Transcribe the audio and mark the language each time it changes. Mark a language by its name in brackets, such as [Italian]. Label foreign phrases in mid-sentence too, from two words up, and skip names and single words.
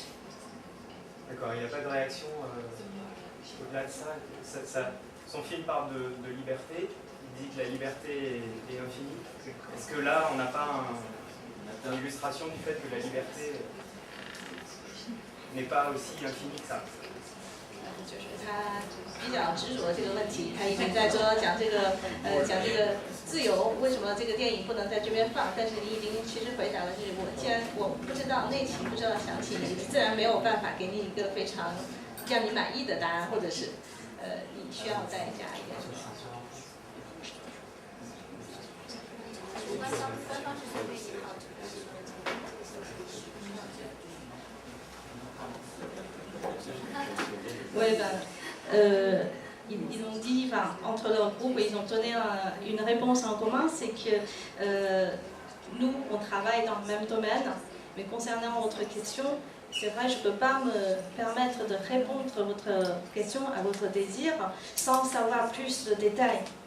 [French] D'accord, il n'y a pas de réaction au-delà de ça, son film parle de liberté, il dit que la liberté est infinie. Est-ce que là, on n'a pas une illustration du fait que la liberté n'est pas aussi infinie que ça? [Chinese] 就是他比较执着这个问题，他一直在说讲这个自由，为什么这个电影不能在这边放？但是你已经其实回答了，就是既然我不知道内情，不知道详情，自然没有办法给你一个非常让你满意的答案，或者是你需要再加一点。官方是准备1号。 [French] Oui, ils ont dit, entre leur groupe, ils ont donné une réponse en commun, c'est que nous, on travaille dans le même domaine, mais concernant votre question, c'est vrai, je ne peux pas me permettre de répondre à votre question, à votre désir, sans savoir plus de détails.